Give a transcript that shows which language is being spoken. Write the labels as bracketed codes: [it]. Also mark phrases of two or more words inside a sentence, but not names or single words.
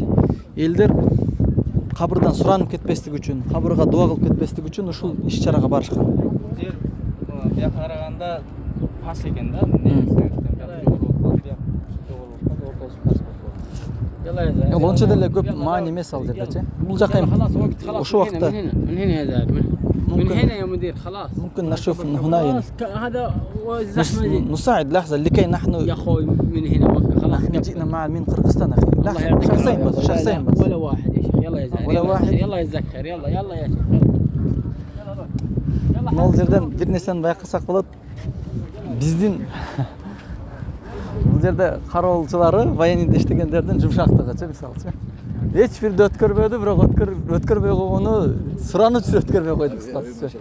[ky] Элдер кабырдан суранып кетпестик үчүн, кабырга дуа кылып кетпестик үчүн ушул иш-чарага барышкан. Жер бияка караганда пас экен да. Онча деле көп маани эмес ал жердечи. Бул жака ошол убакта [ar] من هنا يا مدير خلاص ممكن نشوف هنا يعني. هذا زحمه نساعد لحظه لكي نحن يا اخوي من هنا مكه خلاص. نحن جئنا مع من قرقستان اخي. لحظه شخصين بس، شخصين بس. ولا واحد يا شيخ. يلا يا زلمه ولا واحد. يلا يتذكر. يلا يلا يا شيخ. [ky] Мол жерден бир нерсени байкасак болот. Биздин бул жерде кароолчулары военныйда иштегендердин жумшактыгычы, мисалчы. Эч бирди өткөрбөдү, бирок өткөрбөй койгону суранып жүрүп өткөрбөй койду кыскасы.